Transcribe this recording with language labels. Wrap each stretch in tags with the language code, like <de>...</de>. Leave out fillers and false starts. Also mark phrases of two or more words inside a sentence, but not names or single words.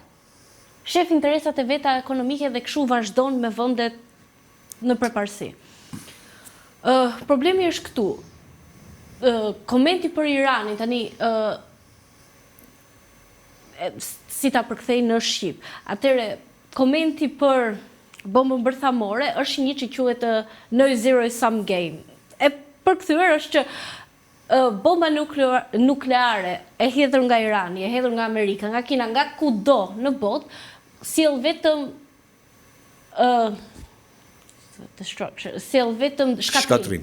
<sq>Shef interesat e veta ekonomike dhe kështu vazhdon me vendet në përparësi. Problemi është këtu. Komenti për Iranin, tani, si ta përkthej në Shqip. Atëre, komenti për bombën bërthamore është një që quhet</sq> <en>no zero sum game.</en> <sq>E përkthyer është që bomba nukleare e hedhur nga Irani, e hedhur nga Amerika, nga Kina, nga kudo në botë, sjell vetëm shkatrim.</sq>